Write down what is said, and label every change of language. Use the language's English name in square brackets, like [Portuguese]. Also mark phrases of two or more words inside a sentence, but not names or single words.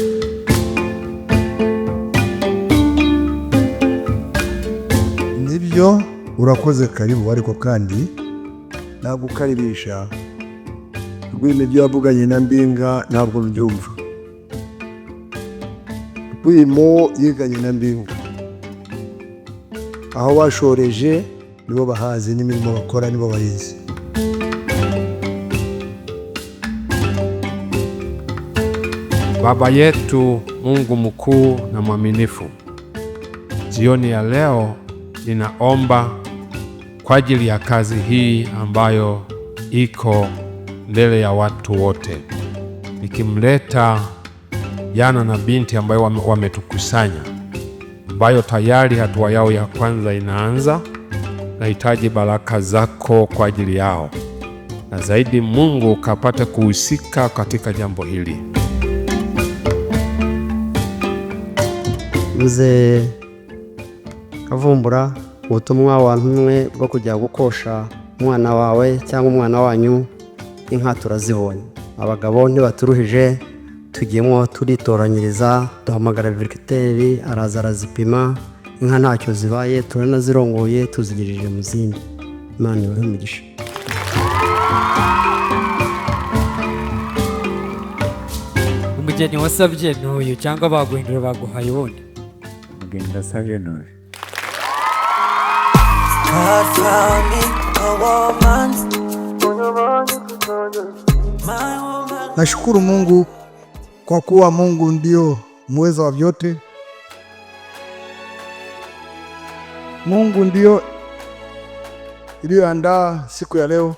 [Kinyarwanda] Nibyo, urakoze karibu, ariko kandi nagukaribisha. Rwimo ibyo wavuganye na Mbinga ntabwo mbyumva. Rwimo yiganye na Mbinga, aho bashoreje nibo bahazi, n'imirimo bakora nibo bayizi. [Swahili] Baba yetu Mungu mkuu na mwaminifu, jioni ya leo ninaomba kwa ajili ya kazi hii ambayo iko mbele ya watu wote, nikimleta Yana na binti ambayo wametukusanya, ambayo tayari hatua yao ya kwanza inaanza. Nahitaji baraka zako kwa ajili yao, na zaidi Mungu kapate kuhusika katika jambo hili. [Kinyarwanda] Mzee Kavumbura, ubutumwa wantumwe bwo kujya gukosha umwana wawe cyangwa umwana wanyu inka turazibonye. Abagabo ntibaturuhije, tugiyemo turitoranyiriza, duhamagara veterinaire araza arazipima, inka ntacyo zibaye, turanazirongoye tuzigirije mu zindi. Imana ibahe umugisha. Umugeni wasabye n'uyu cyangwa baguhindura baguhaye ubundi? Umugeni wasabye n'uyu. [Swahili] Nashukuru Mungu kwa kuwa Mungu ndio muweza wa vyote. Mungu ndio iliyoandaa siku ya leo.